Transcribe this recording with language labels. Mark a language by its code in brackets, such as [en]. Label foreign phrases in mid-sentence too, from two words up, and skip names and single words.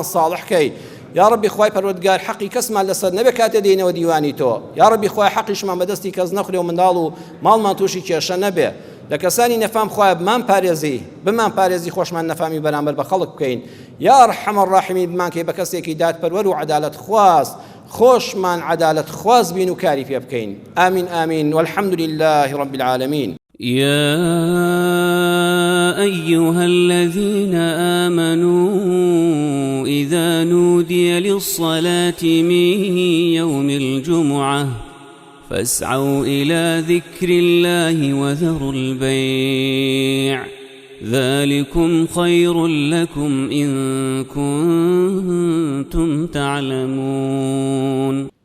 [ckb] ساڵح کەی [ar] یا ربی [ckb] خوای پەروەردگار حەقی کەسمان لەسەر نەبێ کاتێ دێنەوە دیوانی تۆ [ar] یا ربی [ckb] خوای حەقیشمان بەدەستی کەس نەخورێ و منداڵ و ماڵمان تووشی کێشە نەبێ لە کەسانی نەفام خوای بمان پارێزی بمان پارێزی خۆشمان نەفامی بەرامبەر بە خەڵک بکەین [ar] یا ئەرحەم الراحیمین [ckb] بمان کەی بە کەسێکی دادپەروەر و عەدالەت خواز خۆشمان عەدالەت خواز بین و کاری پێ بکەین [ar] ئامین ئامین والحمد لله رب العالمين يا أيها الذين آمنوا إذا نودي للصلاة من يوم الجمعة فاسعوا إلى ذكر الله وذروا البيع ذلكم خير لكم إن كنتم تعلمون